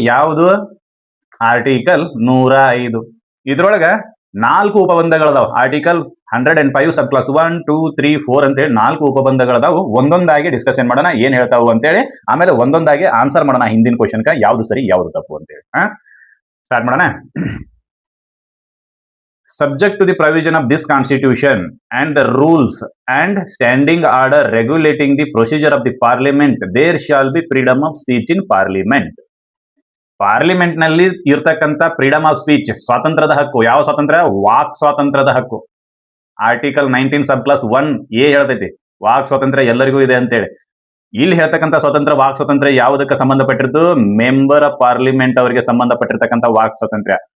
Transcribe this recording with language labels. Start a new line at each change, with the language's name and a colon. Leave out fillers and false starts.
Kannada: ಯಾವುದು ಆರ್ಟಿಕಲ್ 105. ಇದ್ರೊಳಗ 4 ಉಪಬಂಧಗಳದಾವ. ಆರ್ಟಿಕಲ್ 105 ಸಬ್ ಕ್ಲಾಸ್ 1, 2, 3, 4 ಅಂತೇಳಿ 4 ಉಪಬಂಧಗಳದಾವು. ಒಂದೊಂದಾಗಿ ಡಿಸ್ಕಷನ್ ಮಾಡೋಣ ಏನ್ ಹೇಳ್ತಾವು ಅಂತೇಳಿ, ಆಮೇಲೆ ಒಂದೊಂದಾಗಿ ಆನ್ಸರ್ ಮಾಡೋಣ ಹಿಂದಿನ ಕ್ವಶನ್ಕ ಯಾವ್ದು ಸರಿ ಯಾವ್ದು ತಪ್ಪು ಅಂತೇಳಿ. ಸ್ಟಾರ್ಟ್ ಮಾಡೋಣ.
English: Subject to the provision of this constitution and the rules and standing order regulating the procedure of the parliament, there shall be freedom of speech in parliament.
Kannada: Parliament ನಲ್ಲಿ ಇರ್ತಕ್ಕಂಥ
English: freedom of speech,
Kannada: ಸ್ವಾತಂತ್ರ್ಯದ ಹಕ್ಕು. ಯಾವ ಸ್ವಾತಂತ್ರ್ಯ? Walk ಸ್ವಾತಂತ್ರ್ಯದ ಹಕ್ಕು. Article 19 sub class 1 A ಹೇಳ್ತೈತಿ walk ಸ್ವಾತಂತ್ರ್ಯ ಎಲ್ಲರಿಗೂ ಇದೆ ಅಂತೇಳಿ. ಇಲ್ಲಿ ಹೇಳ್ತಕ್ಕಂಥ ಸ್ವಾತಂತ್ರ್ಯ, ವಾಕ್ ಸ್ವಾತಂತ್ರ್ಯ ಯಾವುದಕ್ಕೆ ಸಂಬಂಧಪಟ್ಟಿದ್ದು? ಮೆಂಬರ್ ಆಫ್ ಪಾರ್ಲಿಮೆಂಟ್ ಅವರಿಗೆ ಸಂಬಂಧಪಟ್ಟಿರ್ತಕ್ಕಂಥ ವಾಕ್ ಸ್ವಾತಂತ್ರ್ಯ.